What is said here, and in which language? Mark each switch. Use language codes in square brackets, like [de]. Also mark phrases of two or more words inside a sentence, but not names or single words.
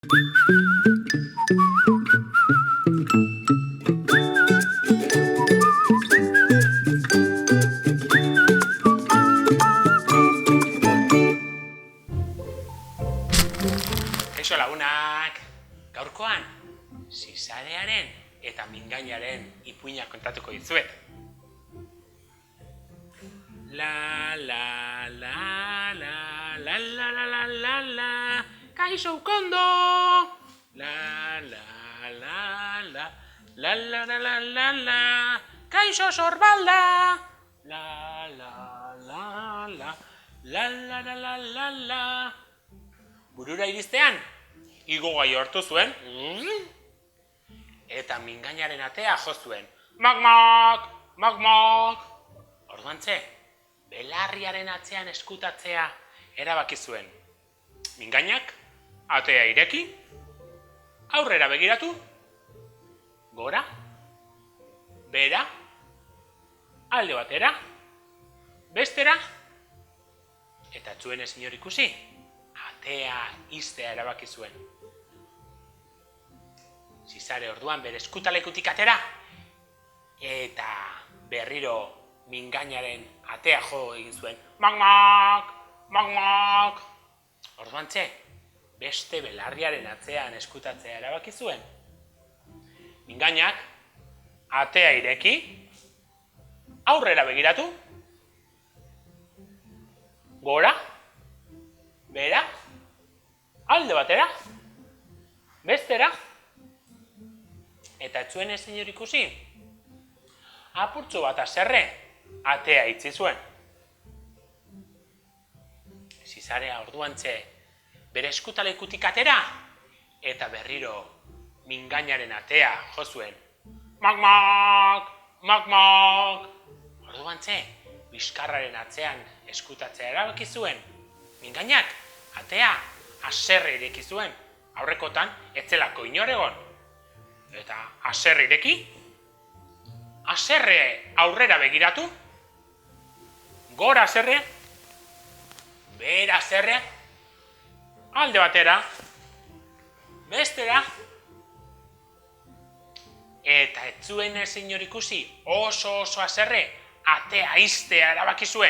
[eu] Kaixo lagunak, gaurkoan zizarearen eta mingainaren ipuinak kontatuko dizuet. La la la la la la la la la la Kaixo ukondo. La la la la la la la la la la Kaixo sorbalda. La la la la la la la la la la Burura iristean, igo gai hartu zuen, eta mingainaren atea jo zuen. Mak-mak, mak-mak. Orduantze, belarriaren atzean eskutatzea erabaki zuen. Mingainak, atea ireki, aurrera begiratu, gora, bera, alde batera, bestera, eta zuen ez inor ikusi. Atea iztea erabaki zuen. Zizare orduan bere eskutalekutik atera, eta berriro mingainaren atea jo egin zuen. Mak-mak, mak-mak. Orduantze, beste belarriaren atzean eskutatzea erabaki zuen. Mingainak atea ireki, aurrera begiratu, gora, bera, alde batera, bestera, eta ez zuen ez inor ikusi, apurtxo bat haserre atea itzi zuen. Zizarea orduantze bere eskutalekutik atera, eta berriro mingainaren atea jo zuen. Mak-mak, mak-mak. Orduantze, bizkarraren atzean eskutatzea erabaki zuen. Mingainak atea haserre ireki zuen. Aurrekotan ez zelako inor egon. Eta haserre ireki, haserre aurrera begiratu, gora haserre, bera haserre, alde batera, bestera, eta ez zuen ez inor ikusi oso haserre atea iztea erabaki zuen.